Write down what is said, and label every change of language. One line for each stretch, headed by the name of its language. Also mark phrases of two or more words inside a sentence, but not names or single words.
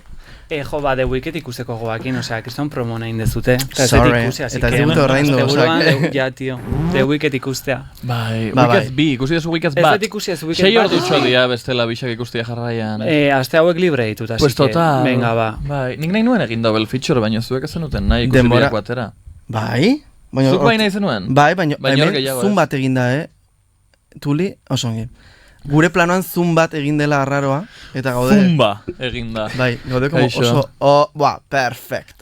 Basque: Jo, The Wicked ikusteko goakin, osea, kriston promo nahin dezute. Sorry, eta ez dut horrein du, osea.
Spanish: Ja, tio,
Basque: The Wicked ikustea. Bai, Wicked bi, ikusi dezu Wicked bat. Ez dut ikusi dezu Wicked bat. 6 ordutxo dia bestela bixak ikustia jarraian. Aste hauek libre ditut, así
Spanish: pues total.
Basque: Venga, ba. Bai, nik nahi nuen egin
English: double feature,
Basque: baina zuek ezen duten nahi ikusi biak batera. Bai? Zuk bai nahi zenuen? Bai, baina hemen zoom bat eginda, Tuli, oso ongi. Gure planoan zoom bat egin dela arraroa, eta gaude... Zumba eginda. Bai, gaude como oso... perfecto.